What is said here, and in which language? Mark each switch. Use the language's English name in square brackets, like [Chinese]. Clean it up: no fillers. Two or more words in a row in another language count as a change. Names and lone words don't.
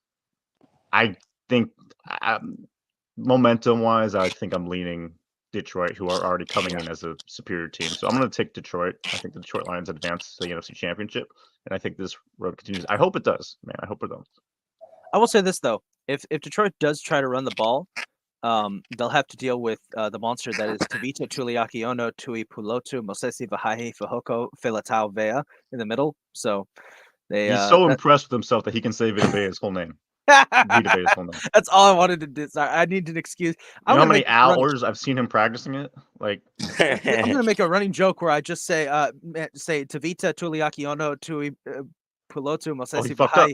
[English] I think momentum-wise, I think I'm leaning Detroit, who are already coming in as a superior team. So I'm going to take Detroit. I think the Detroit Lions advance to the NFC Championship, and I think this road continues. I hope it does, man. I hope it does. I will say this though: if Detroit does try to run the ball, they'll have to deal with the monster that is Tavita Tuliaki Ono Tui Pulotu Mosesi Vahahi Fahoko Filatau Vea in the middle. So he's so impressed with himself that he can say Vita Vea's whole name. That's all I wanted to do. Sorry, I need an excuse. You know how many hours I've seen him practicing it? Like, I'm gonna make a running joke where I just say Tavita Tuliaki Ono Tui Pulotu Mosesi Vahai.